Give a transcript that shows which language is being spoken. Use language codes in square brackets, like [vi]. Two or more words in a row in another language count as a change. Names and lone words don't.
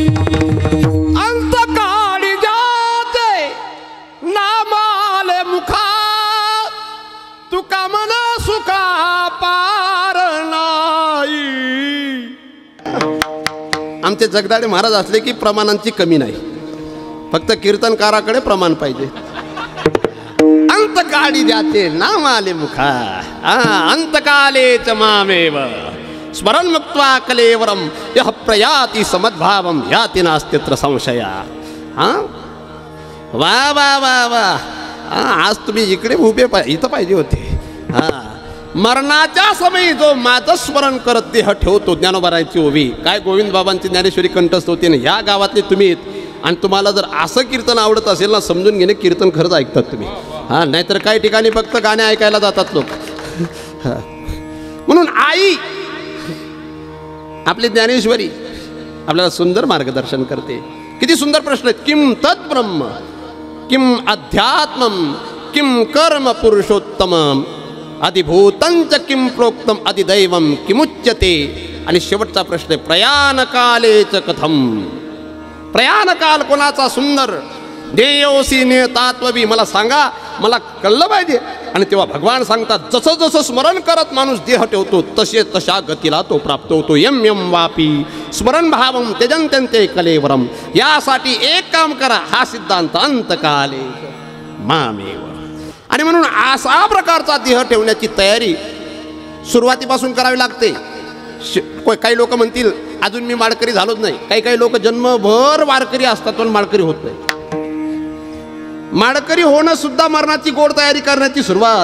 [mr] अंतकाळी जाते नाम आले मुखा तुका म्हणे सुखा पार नाही. आमचे जगदाडे महाराज असले की प्रमाणांची कमी नाही, फक्त कीर्तनकाराकडे प्रमाण पाहिजे. अंतकाळी जाते नाम आले मुखा [sa] अंतकाले च मामेव स्मरण मुक्त्वा कलेवरम यः प्रयाति समद्भावम याति नास्त्यत्र संशया. वा वा वा वा. [mr] आज तुम्ही इकडे उभे इथं पाहिजे होते. मरणाच्या समयी जो माझं स्मरण करत देह ठेवतो. ज्ञानोबारांची ओवी काय गोविंद बाबांची ज्ञानेश्वरी कंठस्थ होती ना. ह्या गावातले तुम्ही आणि तुम्हाला जर असं कीर्तन आवडत असेल ना समजून घेणे कीर्तन खरंच ऐकतात तुम्ही. नाहीतर काही ठिकाणी फक्त गाणे ऐकायला जातात लोक. म्हणून आई आपली ज्ञानेश्वरी आपल्याला सुंदर मार्गदर्शन करते. किती सुंदर प्रश्न. [sa] किम तत् ब्रह्म किम अध्यात्मम किम कर्म पुरुषोत्तम अधिभूतंच किम प्रोक्तम अधिदैवम किमुच्यते. [mr] आणि शेवटचा प्रश्न [sa] प्रयाणकालेच कथम. [mr] प्रयाणकाल कोणाचा सुंदर. देयोसी नियतात्ववी. मला सांगा, मला कळलं पाहिजे. आणि तेव्हा भगवान सांगतात जसं जसं स्मरण करत माणूस देह ठेवतो तसे तशा गतीला तो प्राप्त होतो. [sa] यम यम वापी स्मरण भावम त्यजंत्यन्ते कलेवरम. [mr] यासाठी एक काम करा. हा सिद्धांत [sa] अंतकाले मामेव. [mr] आणि म्हणून असा प्रकारचा देह ठेवण्याची तयारी सुरुवातीपासून करावी लागते. काही लोक म्हणतील अजून मी माळकरी झालोच नाही. काही लोक जन्मभर वारकरी असतात पण माळकरी होत नाही. माळकरी होणं सुद्धा मरणाची गोड तयारी करण्याची सुरुवात.